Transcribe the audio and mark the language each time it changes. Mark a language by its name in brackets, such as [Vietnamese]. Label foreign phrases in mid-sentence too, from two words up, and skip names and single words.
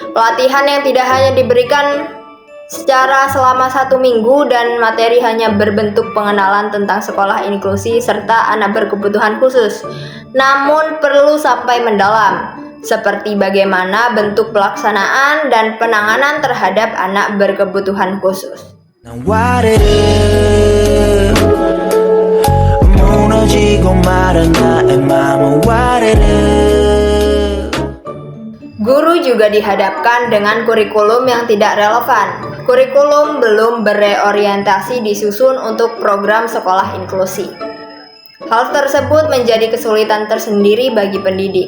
[Indonesian] Pelatihan yang tidak hanya diberikan secara selama 1 minggu dan materi hanya berbentuk pengenalan tentang sekolah inklusi serta anak berkebutuhan khusus. Namun perlu sampai mendalam, seperti bagaimana bentuk pelaksanaan dan penanganan terhadap anak berkebutuhan khusus. [Korean] 난 와르르 무너지고 말은 나의 맘은 와르르. [Indonesian] Guru juga dihadapkan dengan kurikulum yang tidak relevan. Kurikulum belum bereorientasi disusun untuk program sekolah inklusi. Hal tersebut menjadi kesulitan tersendiri bagi pendidik.